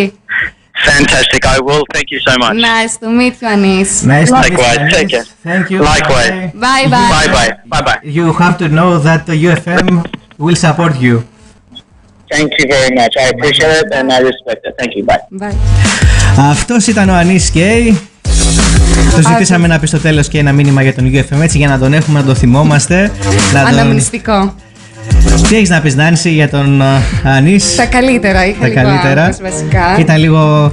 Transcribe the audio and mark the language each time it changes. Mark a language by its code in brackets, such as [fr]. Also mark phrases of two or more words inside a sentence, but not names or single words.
[en] Fantastic, I will. Thank you so much. Nice to meet you, Anis. Nice to meet you, Likewise, Anis. take care. Thank you. Likewise. Bye bye. Bye-bye. Bye-bye. You have to know that the UFM will support you. Thank you very much. I appreciate it and I respect it. Thank you. Bye. Bye. [el] Αυτός ήταν ο Anis K. Το ζητήσαμε να πει στο τέλος και ένα μήνυμα για τον UFM, έτσι για να τον έχουμε, να το θυμόμαστε. Αναμνηστικό. Τι έχεις να πεις, Νάνση, για τον Anis? Τα καλύτερα, είχα λίγο άγχος βασικά. Ήταν λίγο...